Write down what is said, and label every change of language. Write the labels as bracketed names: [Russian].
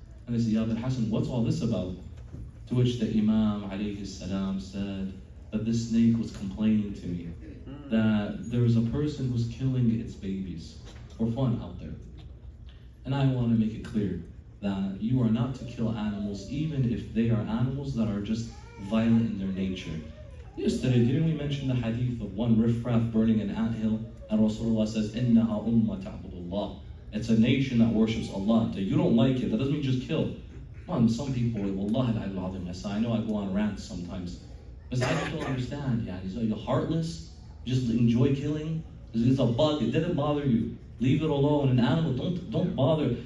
[English] And they say, Ya Abul Hassan, what's all this about? To which the Imam alayhi salam said that this snake was complaining to me that there was a person who's killing its babies for fun out there. And I want to make it clear that you are not to kill animals, even if they are animals that are just violent in their nature. Yesterday, didn't we mention the hadith of one riffraff burning an anthill? And Rasulullah says, [Arabic] إِنَّهَا أُمَّةَ تَعْبُدُ اللَّهِ. [English] It's a nation that worships Allah. So you don't like it, that doesn't mean just kill. Come on, some people, Wallahi al-Azim, yes, I know I go on rants sometimes. Because I just don't understand. Yeah, you're heartless, you just enjoy killing. It's a bug, it didn't bother you. Leave it alone. An animal, don't bother.